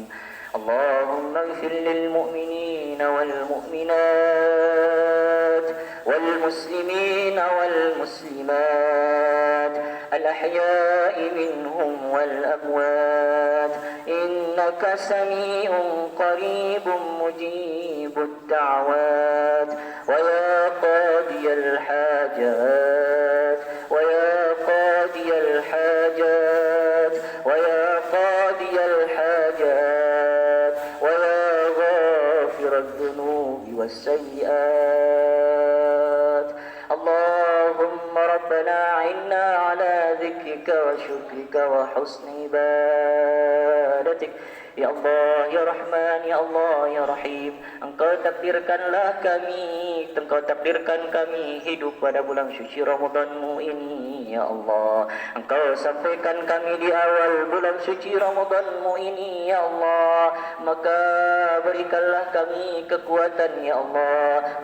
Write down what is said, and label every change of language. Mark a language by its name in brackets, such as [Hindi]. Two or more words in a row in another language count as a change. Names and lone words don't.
[Arabic] اللهم اغفر للمؤمنين والمؤمنات والمسلمين وال والمسلمات الأحياء منهم والأموات إنك سميع قريب مجيب الدعوات ويا قاضي الحاجات ويا قاضي الحاجات ويا قاضي الحاجات ويا غافر الذنوب والسيئات. اللهم ربنا أعنا على ذكرك وشكرك وحسن عبادتك. يا الله، يا رحمن، يا الله، يا رحيم, [Indonesian] Engkau takdirkan kami hidup pada bulan suci Ramadan-Mu ini, [Arabic] يا الله. [Indonesian] Engkau sampaikan kami di awal bulan suci Ramadan-Mu ini, [Arabic] يا الله. [Indonesian] Maka berikanlah kami kekuatan, [Arabic] يا الله.